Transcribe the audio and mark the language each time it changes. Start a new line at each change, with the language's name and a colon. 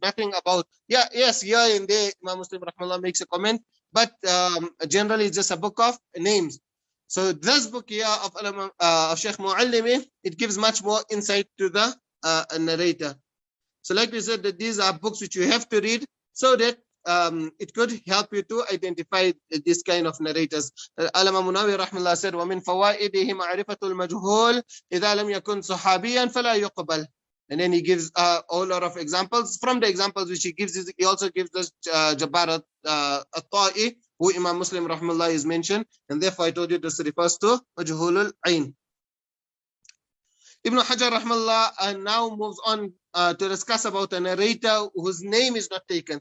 English: Nothing about, yes, here and there, Imam Muslim rahmallah makes a comment, but generally it's just a book of names. So this book here of Sheikh Muallimi, it gives much more insight to the narrator. So like we said, that these are books which you have to read so that it could help you to identify this kind of narrators. Allama Munawi rahmallah said,
Arabic: وَمِنْ فَوَائِدِهِ مَعْرِفَةُ الْمَجْهُولِ إِذَا لَمْ يَكُنْ صَحَابِيًا فَلَا يُقْبَلْ.
English: And then he gives a whole lot of examples. From the examples which he gives, he also gives us Jabbar al-Ta'i, who Imam Muslim rahmallah is mentioned, and therefore I told you this refers to Majhulul Ain. Ibn Hajar rahmallah now moves on to discuss about a narrator whose name is not taken.